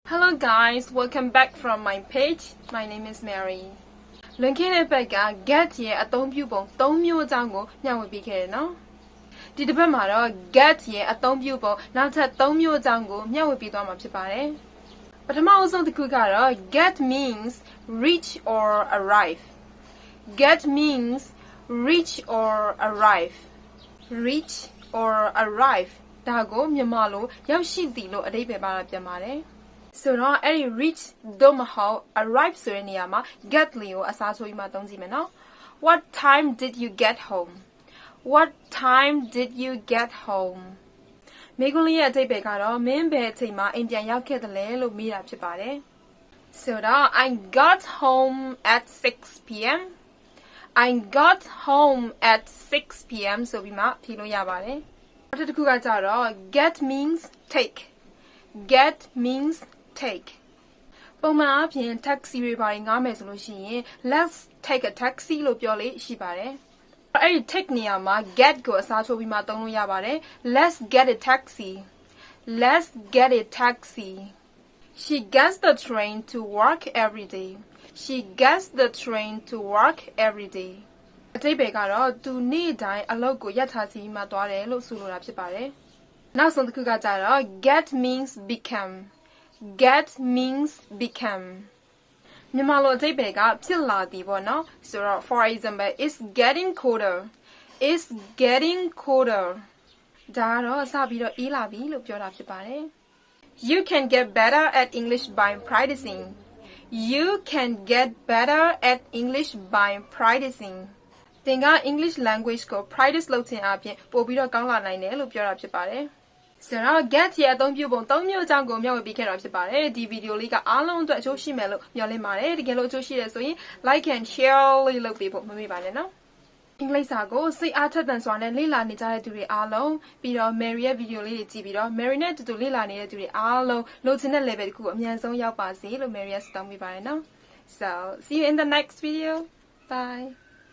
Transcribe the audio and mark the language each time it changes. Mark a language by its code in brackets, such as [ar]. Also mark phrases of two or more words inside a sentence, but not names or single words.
[en] Hello guys, welcome back from my page. My name is Mary. [my] လွန်ခဲ့တဲ့ဘက်က get ရဲ့အသုံးပြုပုံ၃မျိုးအကြောင်းကိုမျှဝေပေးခဲ့တယ်နော်။ဒီတစ်ပတ်မှာတော့ get ရဲ့အသုံးပြုပုံနောက်ထပ်၃မျိုးအကြောင်းကိုမျှဝေပေးသွားမှာဖြစ်ပါတယ်။ပထမအဆုံးတစ်ခုကတော့ [en] get means reach or arrive. Get means reach or arrive. Reach or arrive [my] ဒါကိုမြန်မာလိုရောက်ရှိသည်လို့အဓိပ္ပာယ်ပါတာပြန်ပါတယ်။ So တော့အဲ့ဒီ reach သို့မဟုတ် arrive ဆိုတဲ့နေရာမှာ get လေးကိုအစားထိုးပြီးမှသုံးကြည့်မယ်နော် [en] What time did you get home? What time did you get home? [my] မိကုလေးရဲ့အဓိပ္ပာယ်ကတော့မင်းဘယ်အချိန်မှာအိမ်ပြန်ရောက်ခဲ့သလဲလို့မေးတာဖြစ်ပါတယ် So တော့ [en] I got home at 6 p.m. I got home at 6 p.m. [my] ဆိုပြီးမှဖြေလို့ရပါတယ်နောက်တစ်ခုကကြတော့ [en] get means take Get means take [my] ပုံမှန်အားဖြင့် taxi တွေပါငားမယ်ဆိုလို့ရှိရင် [en] let's take a taxi [my] လို့ပြောလေရှိပါတယ်အဲ့ဒီ take နေရာမှာ get ကိုအစားထိုးပြီးမှသုံးလို့ရပါတယ် [en] let's get a taxi let's get a taxi She gets the train to work every day She gets the train to work every day [my] အဓိပ္ပာယ်ကတော့သူနေ့တိုင်းအလုပ်ကိုရပ်ထားစီမှသွားတယ်လို့ဆိုလိုတာဖြစ်ပါတယ်နောက်ဆုံးတစ်ခုကကြတော့ [en] get means become get means become [my] မြန်မာလိုအဓိပ္ပာယ်ကဖြစ်လာသည်ပေါ့နော်ဆို [en] တော့ for example it's getting colder it's getting colder [my] ဒါကတော့စပြီးတော့အေးလာပြီလို့ပြောတာဖြစ်ပါတယ် [en] You can get better at English by practicing You can get better at English by [my] practicing သင်က [en] English language [my] ကို practice လုပ်ခြင်းအပြင်ပို့ပြီးတော့ကောင်းလာနိုင်တယ်လို့ပြောတာဖြစ်ပါတယ်ဆိုတော့ get ရဲ့အသုံးပြုပုံ ၃မျိုးအကြောင်းကိုမျှဝေပေးခဲ့တာဖြစ်ပါတယ်ဒီဗီဒီယိုလေးကအားလုံးအတွက်အကျိုးရှိမယ်လို့မျှော်လင့်ပါတယ်တကယ်လို့အကျိုးရှိတယ်ဆိုရင် [en] like and share [my] လေးလုပ်ပေးဖို့မမေ့ပါနဲ့နော်အင်္ဂလိပ်စာကိုစိတ်အားထက်သန်စွာနဲ့လေ့လာနေကြတဲ့သူတွေအားလုံးပြီးတော့ Mary ရဲ့ဗီဒီယိုလေးတွေကြည့်ပြီးတော့ Mary နဲ့အတူတူလေ့လာနေတဲ့သူတွေအားလုံးလိုချင်တဲ့ level တစ်ခုကိုအမြန်ဆုံးရောက်ပါစေလို့ Mary ကဆုတောင်းပေးပါတယ်နော် [en] So see you in the next video bye